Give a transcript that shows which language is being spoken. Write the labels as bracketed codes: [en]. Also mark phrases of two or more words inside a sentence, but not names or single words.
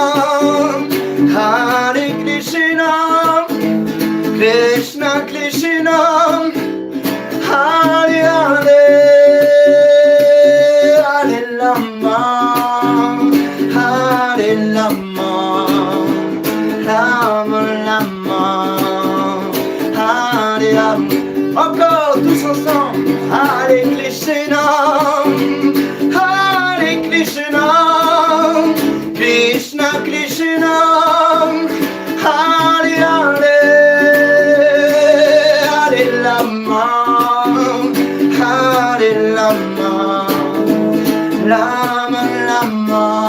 [sa] Hare Krishna, Krishna Krishna, Hare Hare, Hare Rama, Hare Rama, Rama Rama, Hare Hare. [fr] Encore tous ensemble. [sa] Hare Krishna, Hare Krishna, Krishna Krishna, Hare Hare, Hare Rama, Hare Rama, Rama Rama,